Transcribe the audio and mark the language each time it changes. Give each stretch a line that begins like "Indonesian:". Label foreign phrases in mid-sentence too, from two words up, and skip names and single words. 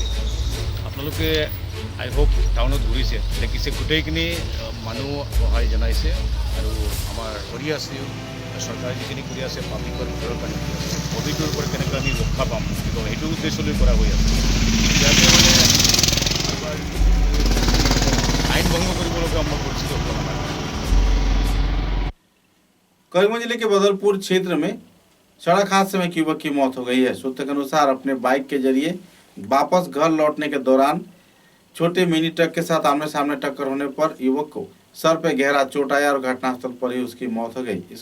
Assamese: আপোনালোকে আই হোপ টাউনত ঘূৰিছে, দেখিছে গোটেইখিনি মানুহ সহায় জনাইছে আৰু আমাৰ কৰি আছে চৰকাৰে যিখিনি কৰি আছে পাব্লিকৰ ভিতৰৰ কাৰণে ক'ভিডৰ পৰা কেনেকৈ আমি ৰক্ষা পাম সেইটো উদ্দেশ্য লৈ কৰা হৈ আছে। ইয়াতে মানে আইন ভংগ কৰিবলগীয়া আমাৰ পৰিস্থিতি হোৱা নাই।
Hindi: करीमगंज जिले के बदरपुर क्षेत्र में सड़क हादसे में एक युवक की मौत हो गई है। सूत्र के अनुसार अपने बाइक के जरिए वापस घर लौटने के दौरान छोटे मिनी ट्रक के साथ आमने सामने टक्कर होने पर युवक को सर पे गहरा चोट आया और घटनास्थल पर ही उसकी मौत हो गई।